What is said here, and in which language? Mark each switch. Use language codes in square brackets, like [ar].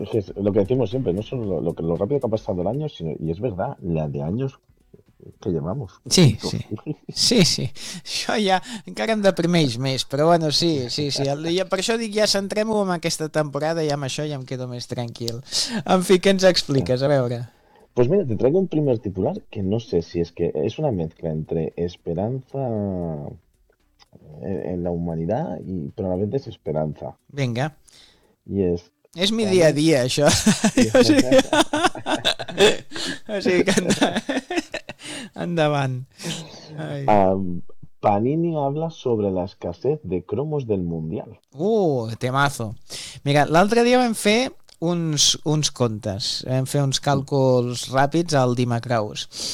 [es] Es que es lo que decimos siempre, no solo lo rápido que ha pasado el año, sino, y es verdad, la de años que llevamos. Sí, sí. Sí, sí. [ca] Això ja encara em deprimeix més, però bueno, sí, sí, sí. Per això dic, ja centrem-ho en aquesta temporada i amb això ja em quedo més tranquil. En fi, què ens expliques? A veure. [es] Pues mira, te traigo un primer titular que no sé si es que es una mezcla entre esperanza en la humanidad y, pero a la vez desesperanza. Venga. Y es... [ca] És mi dia a dia, això. O sigui, que endavant. [es] Panini habla sobre la escasez de cromos del Mundial. Temazo. [ca] Mira, l'altre dia vam fer uns comptes, vam fer uns càlculs ràpids al Dima Kraus.